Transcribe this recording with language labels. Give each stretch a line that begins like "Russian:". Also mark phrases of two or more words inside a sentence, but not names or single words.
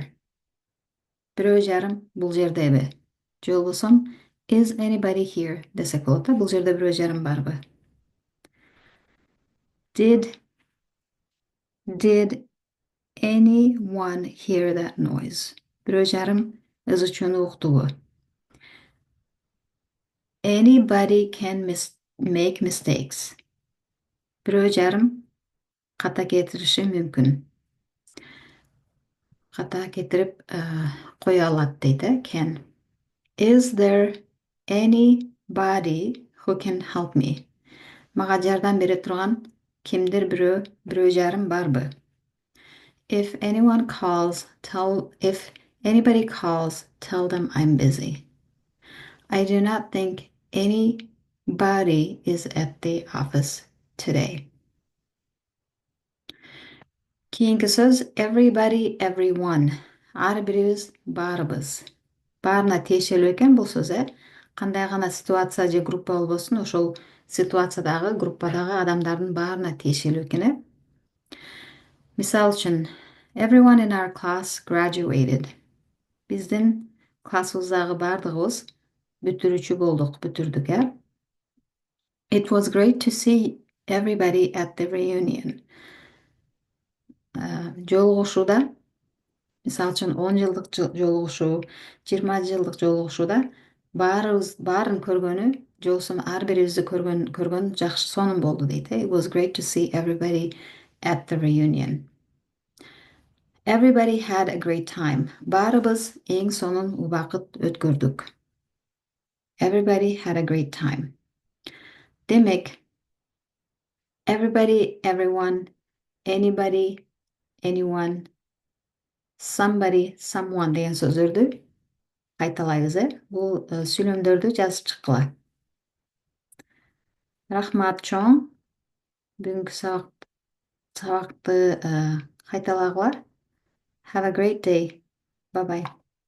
Kyrgyz: Бирөө жарым бул жердеби? Же болбосо
English: is anybody here
Kyrgyz: десек болот да, бул жерде бирөө жарым барбы?
English: Did anyone hear that noise?
Kyrgyz: Бирөө жарым ызы чөнү уктубу? Anybody can make mistakes. Бирөө жарым ката кетириши мүмкүн. Ката кетирип кое алат дейт,
English: can. Is there anybody who can help me?
Kyrgyz: Мага жардам бере турган кимдир бирөө жарым барбы?
English: If anybody calls, tell them I'm busy. I do not think anybody is at the office today.
Kyrgyz: Кийинки сөз
English: everybody, everyone.
Kyrgyz: Ар бирибиз баарыбыз. Баарына тиешелүү экен бул сөз, кандай гана ситуация же группа болбосун, ошол ситуациядагы, группадагы адамдардын баарына тиешелүү экен, Мисал үчүн,
English: everyone in our class graduated.
Kyrgyz: Биздин классыбыздагы бардыгыбыз бүтүрүүчү болдук, бүтүрдүк,
English: It was great to see everybody at the reunion.
Kyrgyz: Жолугушууда, мисал үчүн 10 жылдык жолугушуу, 20 жылдык жолугушууда баарын көргөнү, же болбосо ар бирибизди көргөн жакшы сонун болду дейт.
English: It was great to see everybody at the reunion. Everybody had a great time.
Kyrgyz: Баарыбыз эң сонун убакыт өткөрдүк.
English: Everybody had a great time.
Kyrgyz: Демек,
English: everybody, everyone, anybody, anyone, somebody, someone
Kyrgyz: деген сөздөрдү кайталайбыз, Бул сүйлөмдөрдү жазып чыккыла. Рахмат чоң. Бүгүнкү сабакты кайталагыла.
English: Have a great day. Bye bye.